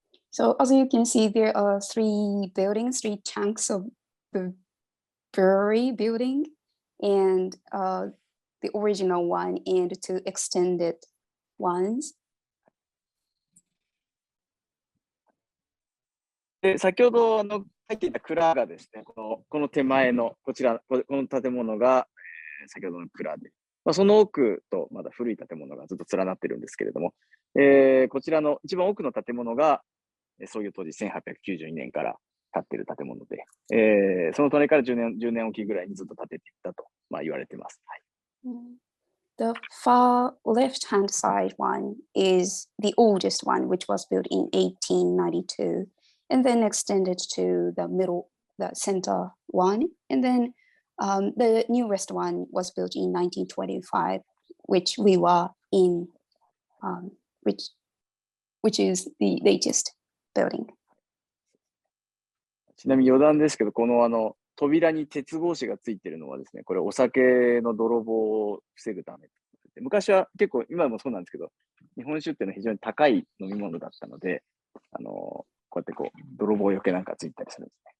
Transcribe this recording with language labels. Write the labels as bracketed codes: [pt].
[en] So as you can see, there are three chunks of the brewery building, and the original one and two extended ones. [ja] で、先ほど入っていた蔵がですね、この手前のこの建物が、先ほどの蔵で、まあ、その奥とまだ古い建物がずっと連なってるんですけれども、こちらの一番奥の建物が創業当時1892年から建っている建物で、その隣から10年おきぐらいにずっと建てていったと、まあ、言われてます。はい。 [en] The far left-hand side one is the oldest one, which was built in 1892, and then extended to the center one, and then the newest one was built in 1925, which we were in, which is the latest building. [ja] ちなみに余談ですけど、この扉に鉄格子がついているのはですね、これお酒の泥棒を防ぐため。昔は結構、今もそうなんですけど、日本酒っていうのは非常に高い飲み物だったので、こうやってこう、泥棒よけなんかついたりするんですね。